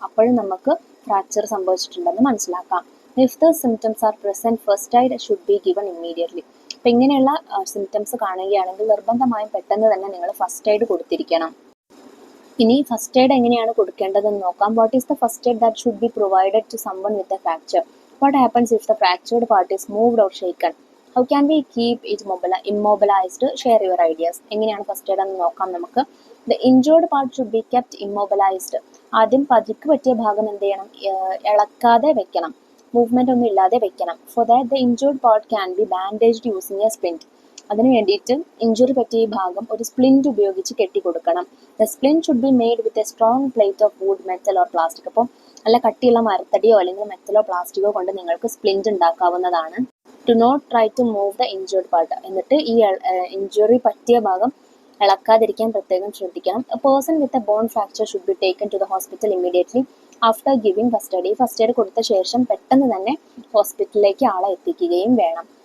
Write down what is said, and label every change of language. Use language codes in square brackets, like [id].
[ml] അപ്പോഴും നമുക്ക് ഫ്രാക്ചർ സംഭവിച്ചിട്ടുണ്ടെന്ന് മനസ്സിലാക്കാം. [en] If the symptoms are present, first aid should be given immediately. [ml] അപ്പം ഇങ്ങനെയുള്ള സിംറ്റംസ് കാണുകയാണെങ്കിൽ നിർബന്ധമായും പെട്ടെന്ന് തന്നെ നിങ്ങൾ ഫസ്റ്റ് എയ്ഡ് കൊടുത്തിരിക്കണം. ഇനി ഫസ്റ്റ് എയ്ഡ് എങ്ങനെയാണ് കൊടുക്കേണ്ടതെന്ന് നോക്കാം. [en] What is the first aid that should be provided to someone with a fracture? What happens if the fractured part is moved or shaken? How can we keep it immobilized? Share your ideas. [ml] എങ്ങനെയാണ് first aid എന്ന് നോക്കാം നമുക്ക്. [en] The injured part should be kept immobilized. [ml] ആദ്യം പരിക്ക് പറ്റിയ ഭാഗം എന്ത് ചെയ്യണം? ഇളക്കാതെ വെക്കണം, മൂവ്മെന്റ് ഒന്നും ഇല്ലാതെ വെക്കണം. [en] For that the injured part can be bandaged using a splint. [ml] അതിന് വേണ്ടിയിട്ട് ഇഞ്ചുറി പറ്റിയ ഈ ഭാഗം ഒരു സ്പ്ലിന്റ് ഉപയോഗിച്ച് കെട്ടിക്കൊടുക്കണം. [en] The splint should be made with a strong plate of wood, metal or plastic. [ml] അപ്പോൾ നല്ല കട്ടിയുള്ള മരത്തടിയോ അല്ലെങ്കിൽ മെറ്റലോ പ്ലാസ്റ്റിക്കോ കൊണ്ട് നിങ്ങൾക്ക് splint ഉണ്ടാക്കാവുന്നതാണ്. [en] To not try to move the injured part. [ml] എന്നിട്ട് ഈ ഇഞ്ചുറി പറ്റിയ ഭാഗം ഇളക്കാതിരിക്കാൻ പ്രത്യേകം ശ്രദ്ധിക്കണം. [en] A person with a bone fracture should be taken to the hospital immediately after giving first aid. [ml] ഈ ഫസ്റ്റ് എയ്ഡ് കൊടുത്ത ശേഷം പെട്ടെന്ന് തന്നെ ഹോസ്പിറ്റലിലേക്ക് ആളെ എത്തിക്കുകയും വേണം.